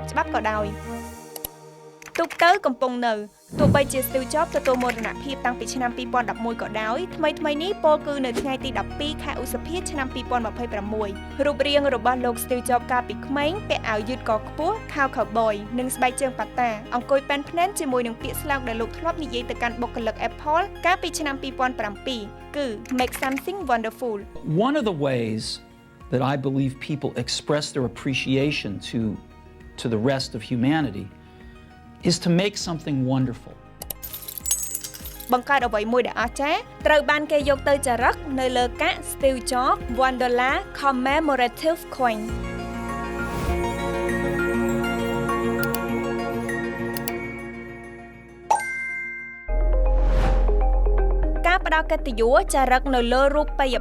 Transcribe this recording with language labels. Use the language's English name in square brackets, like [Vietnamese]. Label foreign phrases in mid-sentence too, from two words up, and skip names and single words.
[Khmer] ច្បាប់ក៏ដោយទូកទៅកំពុងនៅទោះបីជា Steve Jobs ទទួលមរណភាពតាំងពីឆ្នាំ2011ក៏ដោយថ្មីនេះពោលគឺនៅថ្ងៃទី12ខែឧសភាឆ្នាំ2026រូបរាងរបស់លោក Steve Jobs កាលពីក្មេងពាក់អាវយឺតកខ្ពស់ខោ cowboy និងស្បែកជើងប៉ាតាអង្គុយប៉ែនភ្នែនជាមួយនឹងពាក្យស្លោកដែលលោកធ្លាប់និយាយទៅកាន់បុគ្គលិក Apple កាលពីឆ្នាំ2007គឺ [English] make something wonderful. One of the ways that I believe people express their appreciation to the rest of humanity is to make something wonderful. [Khmer] បង្កើតអ្វីមួយដែលអស្ចារ្យត្រូវបានគេយកទៅចារឹកនៅលើកាក់ Steve Jobs $1 [English] commemorative coin [Khmer] ផ្ដល់កិត្តិយសចារឹកនៅលើរូបិយ